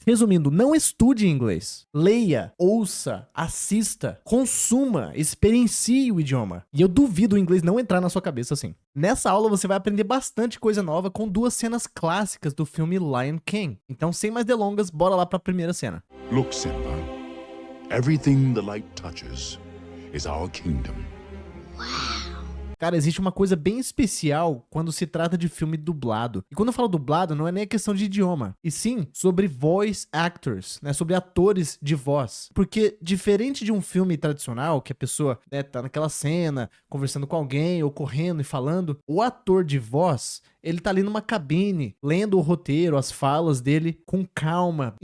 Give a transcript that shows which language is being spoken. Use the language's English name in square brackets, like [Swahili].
[Portuguese] Resumindo, não estude inglês. Leia, ouça, assista, consuma, experiencie o idioma. E eu duvido o inglês não entrar na sua cabeça assim. Nessa aula você vai aprender bastante coisa nova com duas cenas clássicas do filme Lion King. Então, sem mais delongas, bora lá pra primeira cena. [English] Look, Simba. Everything the light touches is our kingdom. [Portuguese] Cara, existe uma coisa bem especial quando se trata de filme dublado. E quando eu falo dublado, não é nem a questão de idioma, e sim sobre voice actors, né? Sobre atores de voz. Porque diferente de um filme tradicional, que a pessoa, né, tá naquela cena, conversando com alguém, ou correndo e falando, o ator de voz, ele tá ali numa cabine, lendo o roteiro, as falas dele com calma.